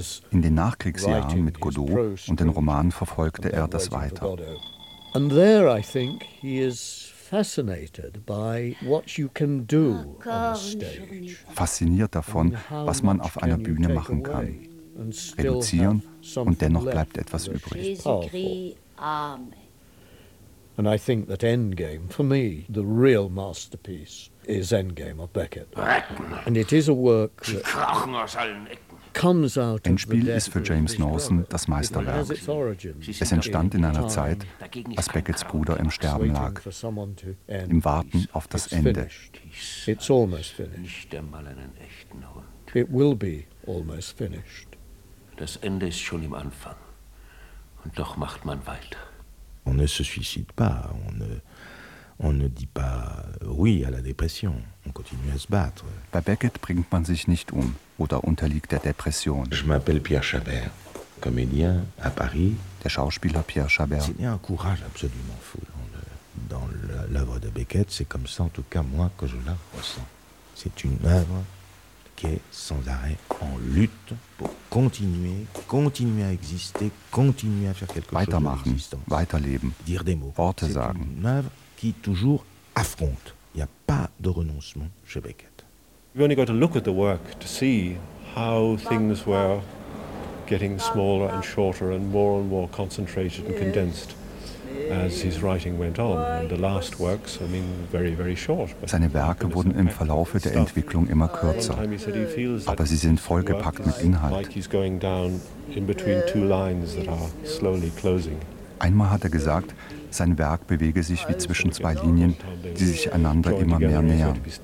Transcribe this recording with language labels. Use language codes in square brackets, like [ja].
[de] In den Nachkriegsjahren mit Godot und den Romanen verfolgte er das weiter. [en] And there, I think, he is fascinated by what you can do on stage. [de] Fasziniert davon, was man auf einer Bühne machen kann. Reduzieren und dennoch bleibt etwas übrig. [en] And I think that Endgame, for me, the real masterpiece is Endgame of Beckett. And it is a work that [de] Endspiel ist für James Norton das Meisterwerk. Es entstand in einer Zeit, als Becketts Bruder im Sterben lag, im Warten auf das Ende. [en] It's almost finished. [de] Nicht einmal einen echten Hund. [en] It will be almost finished. [de] Das Ende ist schon im Anfang. Und doch macht man weiter. [fr] On ne se suicide pas, on ne dit pas oui à la dépression. On continue à se battre. [de] Bei Beckett bringt man sich nicht um oder unterliegt der Depression. [fr] Je m'appelle Pierre Chabert, comédien à Paris. [de] Der Schauspieler Pierre Chabert. [fr] C'est un courage absolument fou. Dans l'œuvre de Beckett, c'est comme ça, en tout cas, moi, que je la ressens. C'est une œuvre qui est sans arrêt en lutte pour continuer à exister, continuer à faire quelque [de] weitermachen, [fr] chose de l'existence. [de] Weiterleben, [fr] dire des mots. [de] Worte [fr] c'est [de] sagen. [fr] Une œuvre qui toujours affronte. Il n'y a pas de renoncement chez Beckett. [en] You only got to look at the work to see how things were getting smaller and shorter and more concentrated and condensed. As his writing went on, and the last works, I mean, very, very short. [de] Seine Werke wurden im Verlauf der Entwicklung immer kürzer, aber sie sind vollgepackt mit Inhalt. [en] Like he's going down in between two lines that are slowly closing. [de] Einmal hat er gesagt, sein Werk bewege sich wie zwischen zwei Linien, die sich einander immer mehr nähern.